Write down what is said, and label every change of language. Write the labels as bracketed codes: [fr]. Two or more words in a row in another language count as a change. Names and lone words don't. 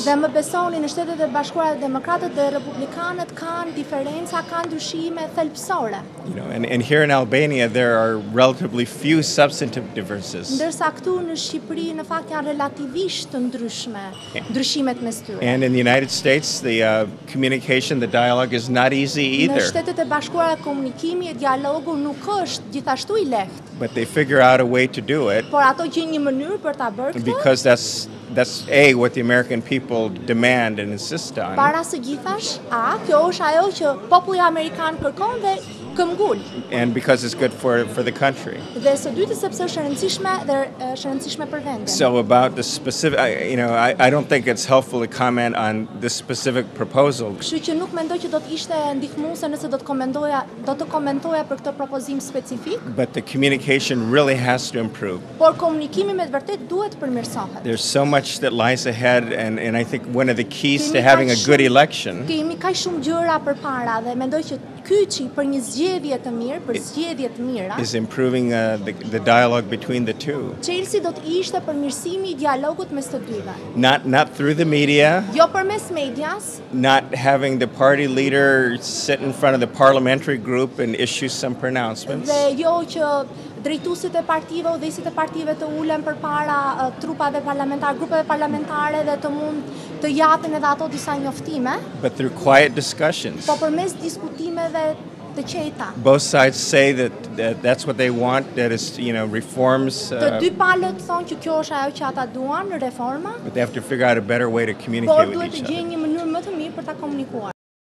[sq] Dhe më besoni në Shtetet e Bashkuara Demokratët dhe Republikanët kanë diferenca, kanë ndryshime thelbësore. [en] And here in Albania there are relatively few substantive differences. [sq] Ndërsa këtu në Shqipëri në fakt janë relativisht të ndryshme ndryshimet mes tyre. [en] And in the United States the communication, the dialogue is not easy either. [sq] Në Shtetet e Bashkuara komunikimi e dialogu nuk është gjithashtu I lehtë. [en] But they figure out a way to do it. [sq] Por ato gjejnë një mënyrë për ta bërë këtë. [en] Because that's what the American people demand and insist on. [sq] Para së gjithash, kjo është ajo që populli amerikan kërkon dhe këmbgul. [en] And because it's good for the country. [sq] Dhe së dyti sepse është rëndësishme dhe është rëndësishme për vendin. [en] So about the specific, I don't think it's helpful to comment on this specific proposal. [sq] Kështu që nuk mendoj që do të ishte ndihmuese nëse do të komentoja për këtë propozim specifik. [en] But the communication really has to improve. [sq] Por komunikimi me të vërtetë duhet të përmirësohet. [en] There's so much that lies ahead and I think one of the keys to having a good election. [sq] Kemi kaq shumë gjëra përpara dhe mendoj që kyçi për një zgjedhje të mirë, për zgjedhje të mira, [en] is improving the dialogue between the two. [sq] Çelësi do të ishte përmirësimi I dialogut mes të dyve. [en] Not through the media. [sq] Jo përmes medias. [en] Not having the party leader sit in front of the parliamentary group and issue some pronouncements. [sq] Dhe jo që drejtuesit e partive, udhëheqësit e partive të ulen përpara trupave parlamentare, grupeve parlamentare dhe të mund të japin edhe ato disa njoftime. [en] But through quiet discussions. [sq] Po përmes diskutimeve të qeta. [en] Both sides say that that's what they want, that is, reforms, [sq] Të dy palët thonë që kjo është ajo që ata duan, reforma, [en] but they have to figure out a better way to [sq] por [en] communicate with [sq] duhet [en] each [sq] të [en] other. [sq] gjejnë një mënyrë më të mirë për ta komunikuar.